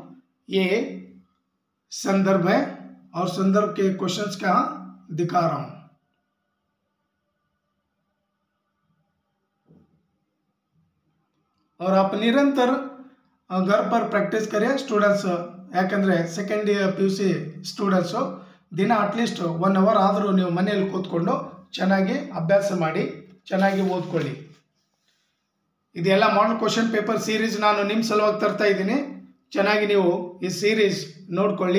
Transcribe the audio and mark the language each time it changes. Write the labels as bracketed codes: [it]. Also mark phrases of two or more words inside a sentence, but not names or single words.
[hi] ये संदर्भ है और संदर्भ के क्वेश्चंस क्या दिखा रहा हूं। और आप निरंतर घर पर प्रैक्टिस करें स्टूडेंट्स। [kn] ಯಾಕಂದ್ರೆ [en] second PUC students [kn] ದಿನ [en] at least 1 hour [kn] ಆದರೂ ನೀವು ಮನೆಯಲ್ಲಿ ಕೂತ್ಕೊಂಡು ಚೆನ್ನಾಗಿ ಅಭ್ಯಾಸ ಮಾಡಿ, ಚೆನ್ನಾಗಿ ಓದ್ಕೊಳ್ಳಿ। ಇದೆಲ್ಲ [en] model question paper series [kn] ನಾನು ನಿಮ್ಮ ಸಲುವಾಗಿ ತರ್ತಾ ಇದ್ದೀನಿ। ಚೆನ್ನಾಗಿ ನೀವು ಈ ಸೀರೀಸ್ ನೋಡ್ಕೊಳ್ಳಿ।